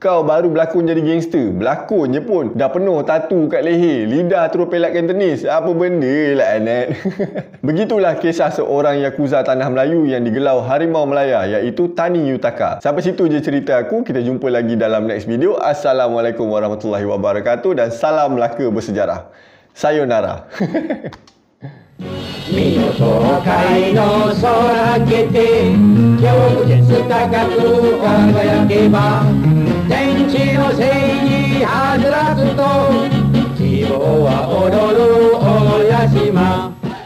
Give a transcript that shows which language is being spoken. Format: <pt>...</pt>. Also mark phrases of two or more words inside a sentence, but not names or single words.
<ms>Kau baru berlakon jadi gangster. Berlakon je pun dah penuh tatu kat leher, lidah terus pelakkan tenis. Apa benda lah Anet. Begitulah kisah seorang Yakuza tanah Melayu yang digelar Harimau Melaya, iaitu Tani Yutaka. Sampai situ je cerita aku. Kita jumpa lagi dalam</ms> <en>next video.</en> <ar>السلام عليكم ورحمة الله وبركاته</ar> <ms>dan salam Melaka bersejarah. Sayonara.</ms> <ja>見事界の空けて今日高く輝けば天地の正義はずらすと希望は踊る大屋島</ja>